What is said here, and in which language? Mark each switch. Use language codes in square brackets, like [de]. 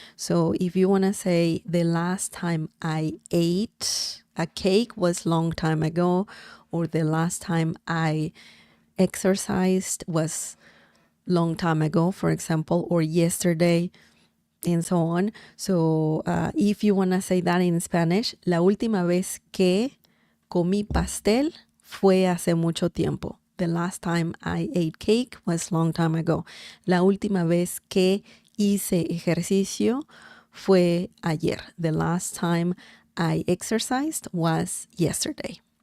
[en] So if you want to say the last time I ate a cake was long time ago, or the last time I exercised was long time ago, for example, or yesterday, and so on. So if you want to say that in Spanish, [es] la última vez que comí pastel fue hace mucho tiempo. [en] The last time I ate cake was long time ago. [es] La última vez que hice ejercicio fue ayer. [en] The last time I exercised was yesterday.